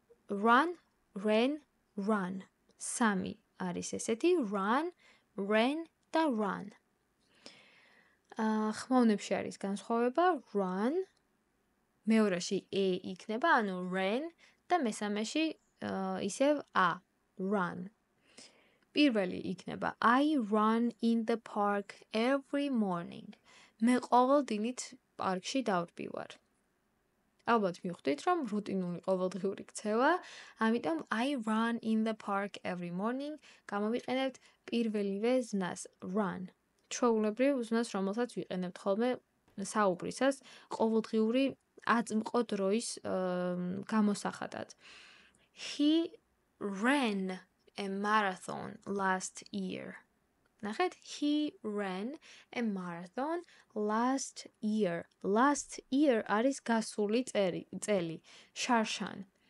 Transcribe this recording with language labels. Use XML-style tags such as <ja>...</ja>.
<en>Run, ran, run.</en> <ka>სამი არის ესეთი</ka> <en>run, ran</en> <ka>და</ka> <en>run.</en> <ka>ხმოვნებში არის განსხვავება run, მეორეში e იქნება, ანუ ran და მესამეში ისევ a, run. პირველი იქნება</ka> <en>I run in the park every morning.</en> <ka>მე ყოველ დილით პარკში დავდივარ. ალბათ მივხვდით, რომ რუტინული ყოველდღიური ქცევა, ამიტომ</ka> <en>I run in the park every morning</en> <ka>გამოვიყენებთ პირველივე ზმნას run. ჩვეულებრივ ზმნას, რომელსაც ვიყენებთ ხოლმე საუბრისას ყოველდღიური აწმყო დროის გამოსახატად.</ka> <en>He ran a marathon last year. ნახეთ, he ran a marathon last year.</en> <ka>Last year არის გასული წელი. შარშან.</ka>